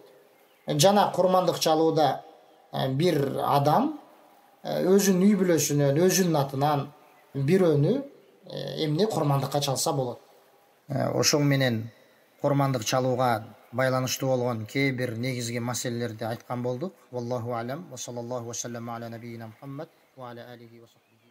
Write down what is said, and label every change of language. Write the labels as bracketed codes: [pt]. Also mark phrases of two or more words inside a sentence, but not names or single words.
[ky] Жана курмандык чалууда бир адам өзүнүн үй бүлөсүнөн, өзүнүн атынан бирөөнү эмне курмандыкка чалса болот. Ошол менен курмандык чалууга байланыштуу болгон кээ бир негизги маселелерди айткан болдук. [ar] والله أعلم. وصلى الله وسلم على نبينا محمد وعلى آله و